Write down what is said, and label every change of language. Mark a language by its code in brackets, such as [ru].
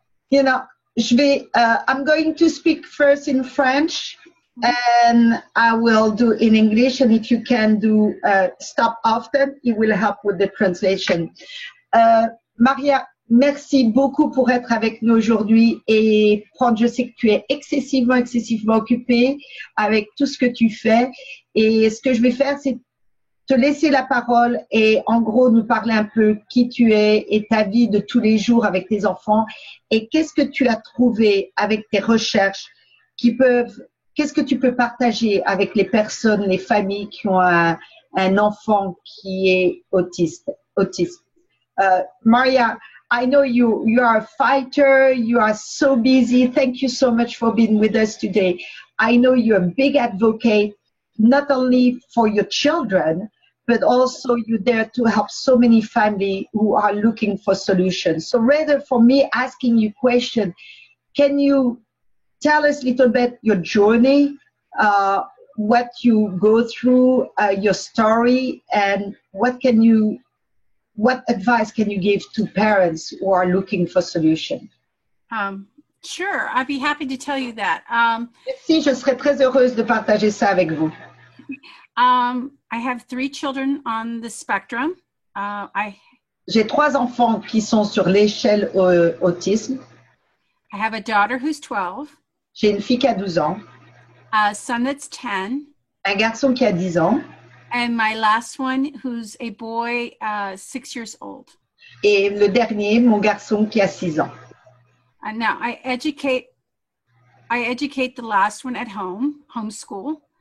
[en] You know, I'm going to speak first in French, and I will do in English, and if you can do stop often, it will help with the translation. [fr] Maria, merci beaucoup pour être avec nous aujourd'hui et je sais que tu es excessivement occupée avec tout ce que tu fais, et ce que je vais faire, c'est te laisser la parole et en gros nous parler un peu qui tu es et ta vie de tous les jours avec tes enfants, et qu'est-ce que tu as trouvé avec tes recherches qu'est-ce que tu peux partager avec les personnes, les familles qui ont un enfant qui est autiste. [en] Maria, I know you are a fighter, you are so busy. Thank you so much for being with us today. I know you're a big advocate, not only for your children, but also you're there to help so many families who are looking for solutions. So rather for me asking you question, can you tell us a little bit your journey, what you go through, your story, and what advice can you give to parents who are looking for solutions? Sure, I'd be happy to tell you that. [fr] Merci, je serais très heureuse de partager ça avec vous. [en] I have 3 children on the spectrum. [fr] J'ai 3 enfants qui sont sur l'échelle autisme. [en] I have a daughter who's 12. [fr] J'ai une fille qui a 12 ans. [en] A son that's 10. [fr] Un garçon qui a 10 ans. [en] And my last one, who's a boy, 6 years old. [fr] Et le dernier, mon garçon qui a 6 ans. [en] And now I educate the last one at home, homeschool.